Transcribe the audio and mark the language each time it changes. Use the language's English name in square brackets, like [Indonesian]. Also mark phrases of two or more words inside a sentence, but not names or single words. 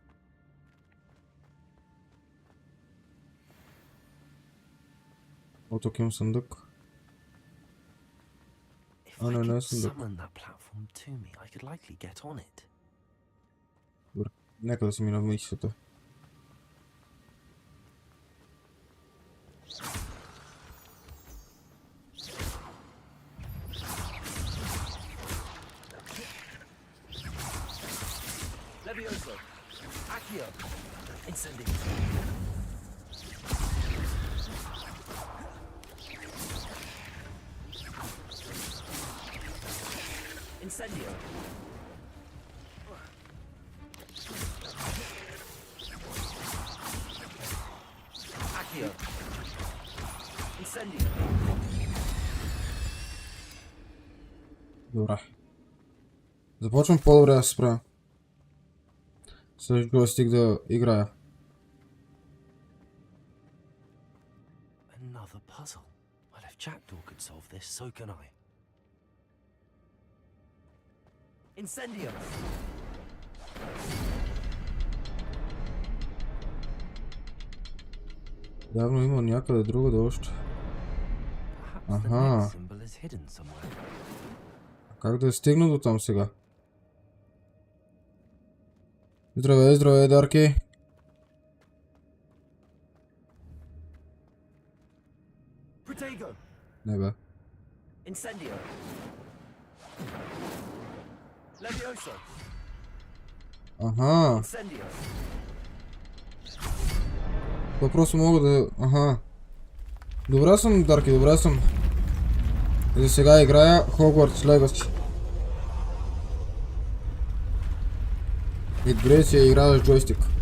[Bulgarian] О, тук имам съндък. А, не е съндък. Добре, нека да си мина в мисията. Levioso. Accio. Incendio. Incendio. Accio. Incendio. Добре. Започвам по-добре да се справя. С джойстик да играя. [English] Another puzzle. Well, if Jackdaw could solve this, so can I. [Bulgarian] Incendio. Явно има някъде другаде още. Аха. Как да стигна до там сега? Здравей, здравей, Дарки. Не бе. Incendio. Levioso. Аха. Incendio. Това просто мога да... Аха. Добре съм, Дарки, добре съм. За сега играя Hogwarts Legacy. Игра си я играя с джойстик.